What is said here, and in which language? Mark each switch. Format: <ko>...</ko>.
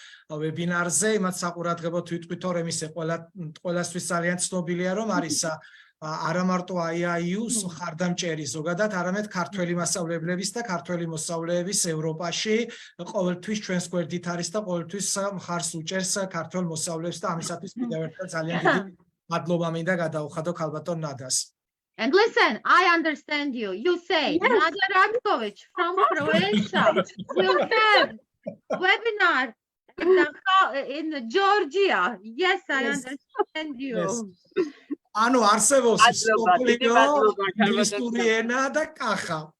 <ka>ვებინარზე იმათ საყურადღებოდ ვიტყვით რომ ისე ყველასთვის ძალიან ცნობილია რომ არის არა მარტო IIU-ს მხარდამჭერი ზოგადად, არამედ ქართველი მასწავლებლების და ქართველი მოსწავლეების ევროპაში ყოველთვის ჩვენს გვერდით არის და ყოველთვის მხარს უჭერს ქართველ მოსწავლეებს და ამისათვის კიდევ ერთხელ ძალიან დიდი მადლობა მინდა გადაუხადო ქალბატონ ნადას.</ka> <en>And listen, I understand you. You say Nada Radkovic from Croatia will have webinar in Georgia. Yes, I understand you.</en> <ka>ანუ არსებობს სოფლიო ინგლისური ენა და კახა.</ka>